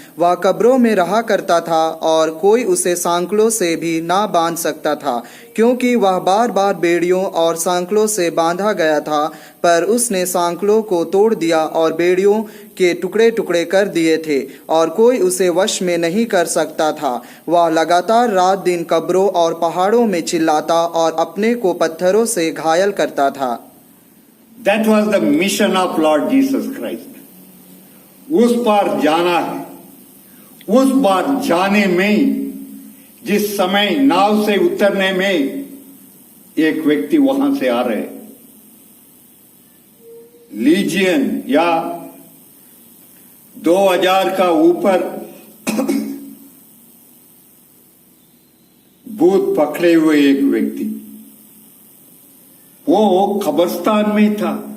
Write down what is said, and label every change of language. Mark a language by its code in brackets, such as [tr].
[hi] वह कब्रों में रहा करता था और कोई उसे सांकलों से भी ना बांध सकता था, क्योंकि वह बार बार बेड़ियों और सांकलों से बांधा गया था। पर उसने सांकलों को तोड़ दिया और बेड़ियों के टुकड़े टुकड़े कर दिए थे और कोई उसे वश में नहीं कर सकता था। वह लगातार रात दिन कब्रों और पहाड़ों में चिल्लाता और अपने को पत्थरों से घायल करता था। [en] That was the mission of Lord Jesus Christ। [hi] उस पार जाना है। उस पार जाने में जिस समय नाव से उतरने में एक व्यक्ति वहां से आ रहे, लीजियन या 2000 का ऊपर भूत पकड़े हुए एक व्यक्ति, वो कब्रिस्तान में था।